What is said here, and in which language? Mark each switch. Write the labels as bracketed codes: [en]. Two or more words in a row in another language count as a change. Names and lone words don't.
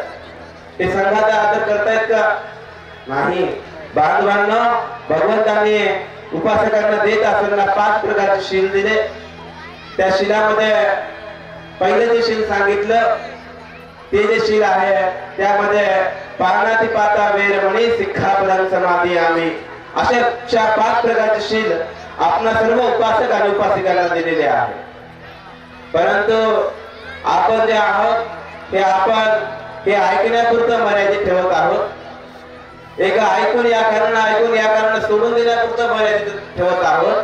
[mr] ते संघाचा आदर करतायत का? नाही. बांधवांनो, भगवंतांनी उपासकांना देत असताना 5 प्रकारचे शील दिले. त्या शिलामध्ये पहिले जे शील सांगितलं ते जे शील आहे त्यामध्ये [pi] पानातिपाता वेरमणी सिक्खापदं समादियामि [mr] अशा 5 प्रकारचे शील आपणा सर्व उपासक आणि उपासिकांना दिलेले आहे. परंतु आपण जे आहोत हे ऐकण्यापुरतं मर्यादित ठेवत आहोत. ऐकून या कारण सोडून देण्यापुरतं मर्यादित ठेवत आहोत.